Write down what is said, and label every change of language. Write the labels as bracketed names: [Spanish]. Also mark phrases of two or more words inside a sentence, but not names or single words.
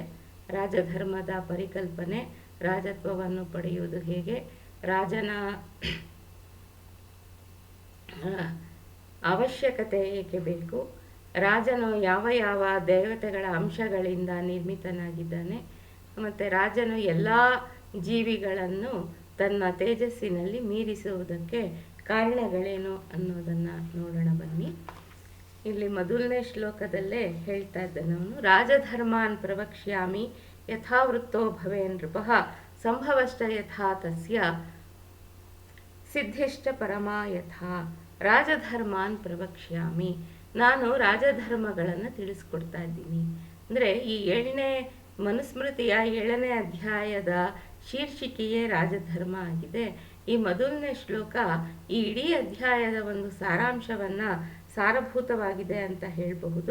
[Kannada] ರಾಜಧರ್ಮದ ಪರಿಕಲ್ಪನೆ, ರಾಜತ್ವವನ್ನು ಪಡೆಯುವುದು ಹೇಗೆ, ರಾಜನ ಅವಶ್ಯಕತೆ ಏಕೆ ಬೇಕು, ರಾಜನು ಯಾವ ಯಾವ ದೇವತೆಗಳ ಅಂಶಗಳಿಂದ ನಿರ್ಮಿತನಾಗಿದ್ದಾನೆ, ಮತ್ತು ರಾಜನು ಎಲ್ಲ ಜೀವಿಗಳನ್ನು ತನ್ನ ತೇಜಸ್ಸಿನಲ್ಲಿ ಮೀರಿಸುವುದಕ್ಕೆ ಕಾರಣಗಳೇನು ಅನ್ನೋದನ್ನು ನೋಡೋಣ ಬನ್ನಿ. ಇಲ್ಲಿ ಮೊದಲನೇ ಶ್ಲೋಕದಲ್ಲೇ ಹೇಳ್ತಾ ಇದ್ದಾನೆ ಅವನು, [Sanskrit] ರಾಜಧರ್ಮಾನ್ ಪ್ರವಕ್ಷ್ಯಾಮಿ ಯಥಾವೃತ್ತೋ ಭವೇ ನೃಪಃ ಸಂಭವಶ್ಚ ಯಥಾ ತಸ್ಯ ಸಿದ್ಧಿಶ್ಚ ಪರಮಾ ಯಥಾ. ರಾಜಧರ್ಮಾನ್ ಪ್ರವಕ್ಷ್ಯಾಮಿ, [Kannada] ನಾನು ರಾಜಧರ್ಮಗಳನ್ನು ತಿಳಿಸ್ಕೊಡ್ತಾ ಇದ್ದೀನಿ. ಅಂದರೆ ಈ ಮನುಸ್ಮೃತಿಯ 7ನೇ ಅಧ್ಯಾಯದ ಶೀರ್ಷಿಕೆಯೇ ರಾಜಧರ್ಮ ಆಗಿದೆ. ಈ ಮೊದಲನೇ ಶ್ಲೋಕ ಈ ಇಡೀ ಅಧ್ಯಾಯದ ಒಂದು ಸಾರಾಂಶವನ್ನು ಸಾರಭೂತವಾಗಿದೆ ಅಂತ ಹೇಳಬಹುದು.